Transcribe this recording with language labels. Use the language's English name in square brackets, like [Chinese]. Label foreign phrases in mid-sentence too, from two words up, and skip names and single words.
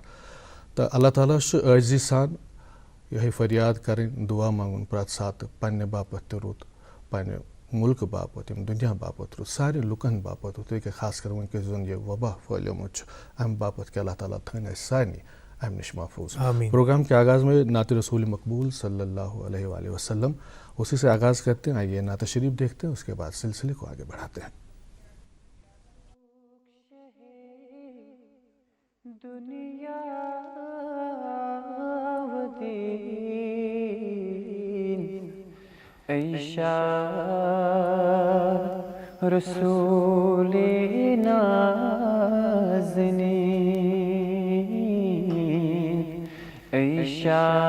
[Kashmiri] तो अल्लाह ताला आजी सान यह फरियाद करें, दुआ मांगुन प्रत सात पन्ने बापत त रुत, पन्ने मुल्क बापत, यम दुनिया बापत रुत, सारे लुकन बापत रुत, कि खास कर वनकस जन यह वबा फैलमुत अम बापत कि अल्लाह ताला थन सानी अम निश महफूज। [Urdu] پروگرام کے آغاز میں نعت رسول مقبول صلی اللہ علیہ وسلم، اسی سے آغاز کرتے ہیں. آئیے نعت شریف دیکھتے ہیں، اس کے بعد سلسلے کو آگے بڑھاتے ہیں. دنیا ایسا رسولِ نازنین، ایسا